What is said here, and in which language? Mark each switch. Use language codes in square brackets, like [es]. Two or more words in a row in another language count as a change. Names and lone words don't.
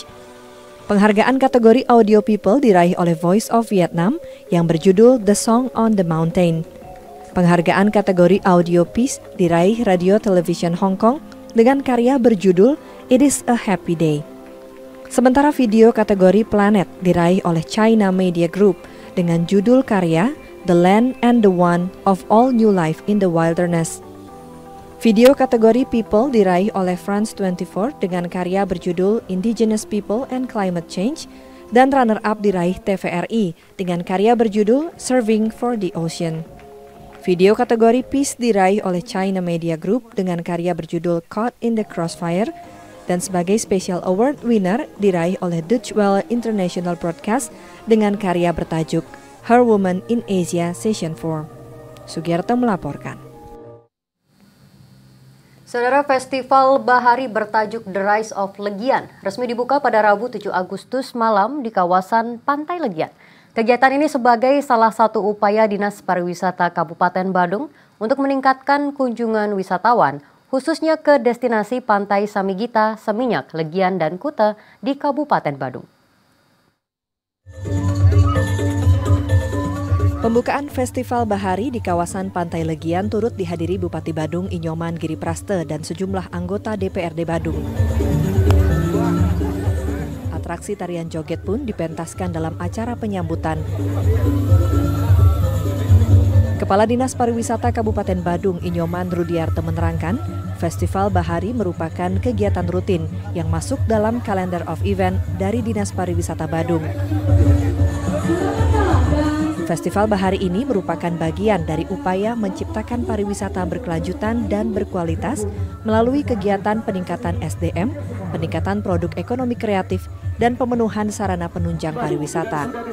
[id] Penghargaan kategori Audio People diraih oleh Voice of Vietnam yang berjudul The Song on the Mountain. Penghargaan kategori Audio Peace diraih Radio Television Hong Kong dengan karya berjudul It is a Happy Day. Sementara video kategori Planet diraih oleh China Media Group dengan judul karya The Land and the One of All New Life in the Wilderness. Video kategori People diraih oleh France 24 dengan karya berjudul Indigenous People and Climate Change, dan runner-up diraih TVRI dengan karya berjudul Serving for the Ocean. Video kategori Peace diraih oleh China Media Group dengan karya berjudul Caught in the Crossfire, dan sebagai [en] Special Award winner [id] diraih oleh Deutsche Welle International Broadcast dengan karya bertajuk Her Woman in Asia Session 4. Sugiyarto melaporkan. Saudara, Festival Bahari bertajuk The Rise of Legian resmi dibuka pada Rabu 7 Agustus malam di kawasan Pantai Legian. Kegiatan ini sebagai salah satu upaya Dinas Pariwisata Kabupaten Badung untuk meningkatkan kunjungan wisatawan, khususnya ke destinasi Pantai Samigita, Seminyak, Legian, dan Kuta di Kabupaten Badung. Pembukaan Festival Bahari di kawasan Pantai Legian turut dihadiri Bupati Badung Inyoman Giripraste dan sejumlah anggota DPRD Badung. Atraksi tarian joget pun dipentaskan dalam acara penyambutan. Kepala Dinas Pariwisata Kabupaten Badung Inyoman Rudiarto menerangkan, Festival Bahari merupakan kegiatan rutin yang masuk dalam [en] kalender of event [id] dari Dinas Pariwisata Badung. Festival Bahari ini merupakan bagian dari upaya menciptakan pariwisata berkelanjutan dan berkualitas melalui kegiatan peningkatan SDM, peningkatan produk ekonomi kreatif, dan pemenuhan sarana penunjang pariwisata.